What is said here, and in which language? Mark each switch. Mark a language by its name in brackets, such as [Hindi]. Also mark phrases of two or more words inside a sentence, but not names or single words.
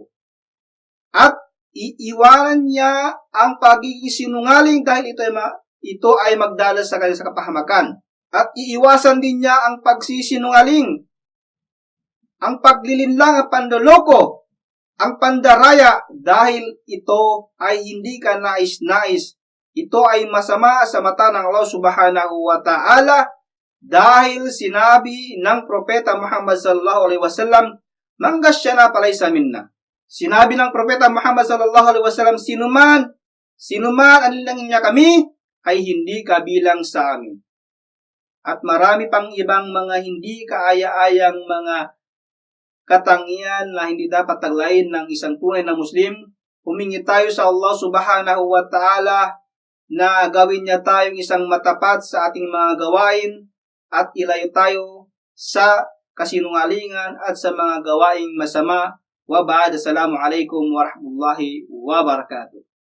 [Filipino] At iiwanan niya ang pagiging sinungaling dahil ito ay magdala sa kanya sa kapahamakan. At iiwasan din niya ang pagsisinungaling ang paglilinlang at panloloko, ang pandaraya dahil ito ay hindi ka nais-nais. Ito ay masama sa mata ng Allah [Arabic] سبحانه وتعالى [Filipino] dahil sinabi ng Propeta Muhammad [Arabic] صلى الله عليه وسلم, "من غشنا فليس منا." [Filipino] Sinabi ng Propeta Muhammad [Arabic] صلى الله عليه وسلم, [Filipino] sinuman anilangin niya kami, ay hindi kabilang sa amin. At marami pang ibang mga hindi kaaya-ayang mga katangian na hindi dapat taglayin ng isang tunay na Muslim. Humingi tayo sa Allah [Arabic] سبحانه وتعالى [Filipino] na gawin niya tayong isang matapat sa ating mga gawain at ilayo tayo sa kasinungalingan at sa mga gawaing masama. [Arabic] وبعد. السلام عليكم ورحمة الله وبركاته.